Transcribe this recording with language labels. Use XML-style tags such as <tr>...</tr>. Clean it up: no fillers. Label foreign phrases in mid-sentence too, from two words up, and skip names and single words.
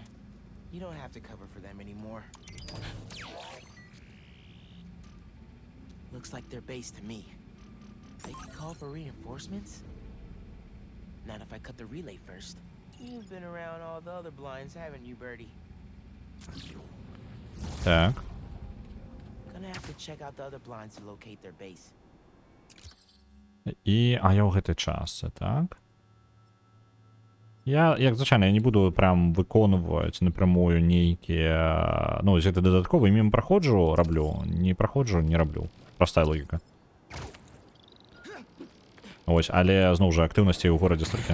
<en>You don't have to cover for them anymore. Looks like they're base to me. They could call for reinforcements? Not if I cut the relay first. You've been around all the other blinds, haven't you, Birdie?</en> <be>Так.</be> <en>Gonna have to check out the other blinds to locate their base.</en> <be>І, а я ў гэты час, так? Я, як звычайна, я не буду прям выконваць напрямую нейкія... Ну, гэта дадатковы, мім праходжу, раблю, не праходжу, не раблю. Простая логіка. Ось, але, зноў жа, актыўнасці ў горадзе столькі.</be>